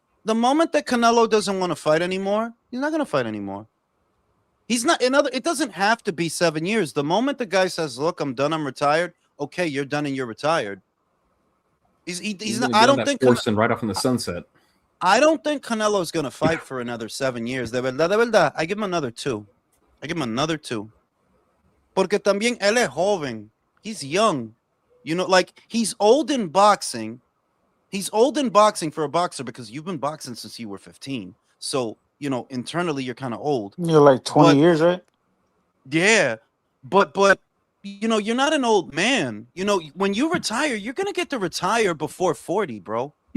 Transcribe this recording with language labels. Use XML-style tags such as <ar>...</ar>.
<en>The moment that Canelo doesn't want to fight anymore, he's not going to fight anymore. He's not. It doesn't have to be 7 years. The moment the guy says, "Look, I'm done. I'm retired." Okay, you're done and you're retired. He's not. I don't think Forcing right off in the sunset. I don't think Canelo's going to fight for another 7 years.</en> <es>De verdad.</es> <en>I give him another 2.</en> <es>Porque también él es joven.</es> <en>He's young. Like, he's old in boxing. He's old in boxing for a boxer because you've been boxing since you were 15. So, internally you're kind of old. You're like 20 years, right? Yeah. But you know, you're not an old man. You know, when you retire, you're gonna get to retire before 40, bro.</en>